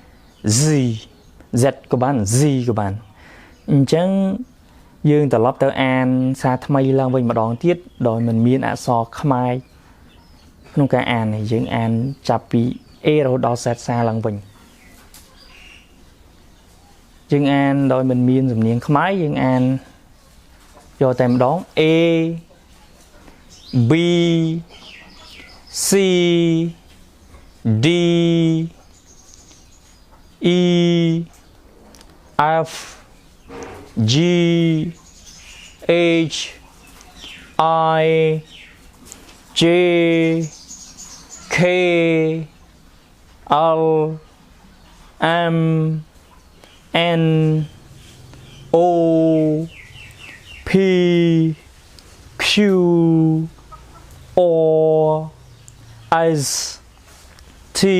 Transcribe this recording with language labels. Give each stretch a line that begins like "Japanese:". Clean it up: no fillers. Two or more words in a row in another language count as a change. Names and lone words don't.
Khmer: Z ក៏បាន Z ក៏បានអញ្ចឹងយើងត្រឡប់ទៅអានសារថ្មីឡើងវិញម្ដងទៀតដោយមិនមានអក្សរខ្មែរក្នុងការអាននេះយើងអានចាប់ពី A រហូតដល់ Z សារឡើងវិញ យើងអានដោយមិនមានសំនៀងខ្មែរយើងអានយកតែម្ដង
English: A B C D E F G H I J K L M N O P Q R S T